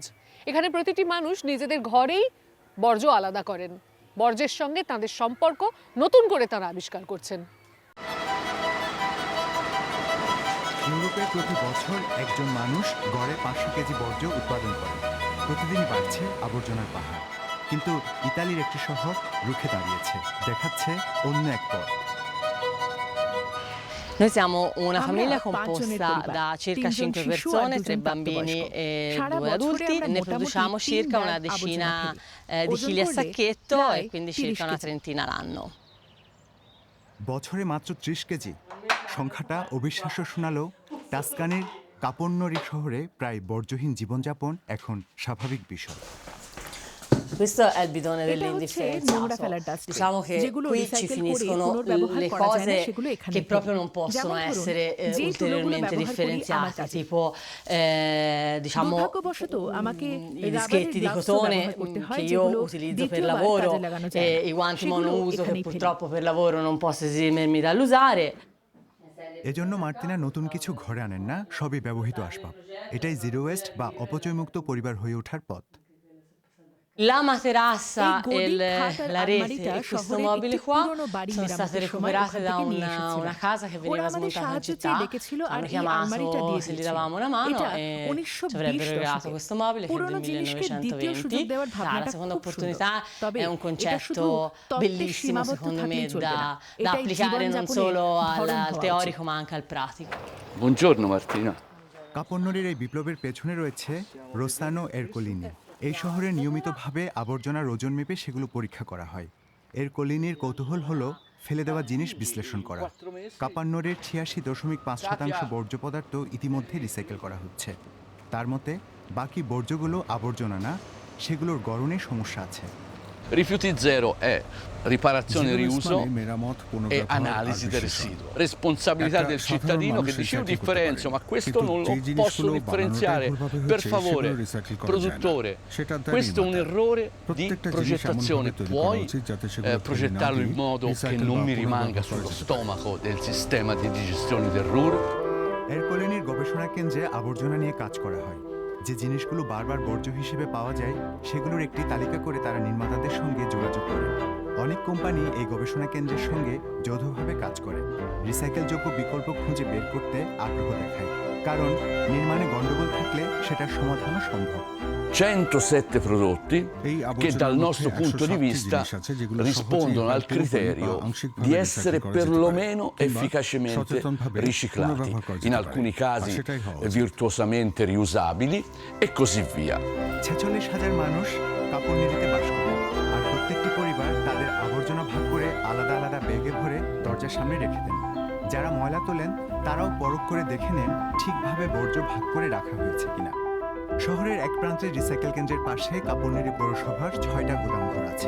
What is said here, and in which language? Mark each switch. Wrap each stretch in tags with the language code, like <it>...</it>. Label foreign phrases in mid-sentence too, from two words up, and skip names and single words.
<bn>এখানে প্রতিটি মানুষ নিজেদের ঘরেই বর্জ্য আলাদা করেন, বর্জ্যের সঙ্গে তাদের সম্পর্ক নতুন করে তারা আবিষ্কার করছেন। ইউরোপে প্রতি বছর একজন মানুষ গড়ে 500 কেজি বর্জ্য উৎপাদন করে। প্রতিদিন বাড়ছে আবর্জনার পাহাড়, কিন্তু ইতালির একটি শহর রুখে দাঁড়িয়েছে, দেখাচ্ছে অন্য এক পথ।</bn> <it>Noi siamo una famiglia composta da circa 5 persone, 3 bambini e 2 adulti, ne produciamo circa una decina di chili a sacchetto e quindi circa una trentina l'anno.</it> <bn>বছরে মাত্র 30 কেজি, সংখ্যাটা অবিশ্বাস্য শোনালেও টাস্কানির কাপন্নরি শহরে প্রায় বর্জ্যহীন জীবনযাপন এখন স্বাভাবিক বিষয়।</bn> <it>Questo è il bidone dell'indifferenza. Diciamo che qui ci finiscono le cose che proprio non possono essere ulteriormente differenziate, tipo diciamo i dischetti di cotone che io utilizzo per lavoro e i guanti monouso che purtroppo per lavoro non posso esimermi dall'usare.</it> <bn>এজন্য মার্তিনা নতুন কিছু ঘরে আনেন না, সবই ব্যবহৃত আসবাব। এটাই</bn> <en>zero waste</en> <bn>বা অপচয়মুক্ত পরিবার হয়ে ওঠার পথ।</bn> <it>La materassa e la rete e questo mobile qua sono state recuperate da una casa che veniva smontata in città. Hanno chiamato se gli davamo una mano e ci avrebbero regalato questo mobile che è del 1920. La seconda opportunità è un concetto bellissimo secondo me da applicare non solo al teorico ma anche al pratico. Buongiorno Martina.</it> <bn>কাপড়নড়ির এই বিপ্লবের পেছনে রয়েছে রোসানো এরকোলিনি। এই শহরে নিয়মিতভাবে আবর্জনার ওজন মেপে সেগুলো পরীক্ষা করা হয়। এরকোলিনির কৌতূহল হলো ফেলে দেওয়া জিনিস বিশ্লেষণ করা। কাপান্নরের ৮৬.৫% বর্জ্য পদার্থ ইতিমধ্যে রিসাইকেল করা হচ্ছে। তার মতে বাকি বর্জ্যগুলো আবর্জনা না, সেগুলোর গড়নে সমস্যা আছে।</bn> <it>Rifiuti zero è riparazione, riuso e analisi del residuo. Responsabilità del cittadino che dice io differenzio, ma questo non lo posso differenziare. Per favore, produttore, questo è un errore di progettazione. Puoi progettarlo in modo che non mi rimanga sullo stomaco del sistema di digestione del RUR?</it> <bn>এরকোলিনির গবেষণা কেন্দ্রে আবর্জনা নিয়ে কাজ করা হয়। যে জিনিসগুলো বারবার বর্জ্য হিসেবে পাওয়া যায় সেগুলোর একটি তালিকা করে তারা নির্মাতাদের সঙ্গে যোগাযোগ করে। অনেক কোম্পানি এই গবেষণা কেন্দ্রের সঙ্গে যৌথভাবে কাজ করে, রিসাইকেলযোগ্য বিকল্প খুঁজে বের করতে আগ্রহ দেখায়, কারণ নির্মাণে গণ্ডগোল থাকলে সেটার সমাধানও সম্ভব।</bn> <it>107 prodotti che dal nostro punto di vista rispondono al criterio di essere perlomeno efficacemente riciclati, in alcuni casi virtuosamente riusabili e così via.</it> <bn>৪৬,০০০ মানুষ কাপড়নড়িতে বাস করে, আর প্রত্যেকটি পরিবার তাদের আবর্জনা ভাগ করে আলাদা আলাদা ব্যাগে ভরে দরজার সামনে রেখে দেন। যারা ময়লা তোলেন তারাও পরখ করে দেখে নেন ঠিকভাবে বর্জ্য ভাগ করে রাখা হয়েছে কিনা। শহরের এক প্রান্তের রিসাইকেল কেন্দ্রের পাশে কাপড়নড়ি পৌরসভার ৬টা গুদামঘর আছে।</bn>